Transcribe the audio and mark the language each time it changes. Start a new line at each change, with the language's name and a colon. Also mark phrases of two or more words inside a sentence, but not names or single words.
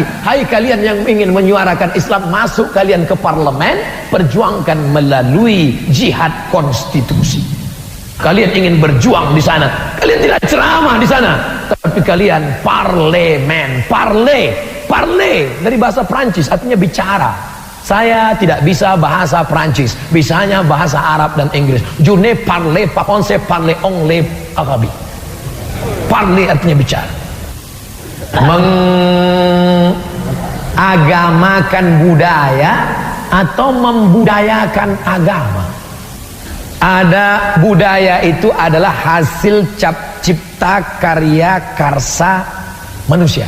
Indonesian: Hai kalian yang ingin menyuarakan Islam, masuk kalian ke parlemen, perjuangkan melalui jihad konstitusi. Kalian ingin berjuang di sana, kalian tidak ceramah di sana, tapi kalian parlemen. Parle dari bahasa Prancis artinya bicara. Saya tidak bisa bahasa Prancis, bisanya bahasa Arab dan Inggris.
French: Je ne parle pas français, parle anglais arabe.
Indonesian: Parle artinya bicara. Mengagamakan budaya atau membudayakan agama. Ada budaya itu adalah hasil cipta karya karsa manusia.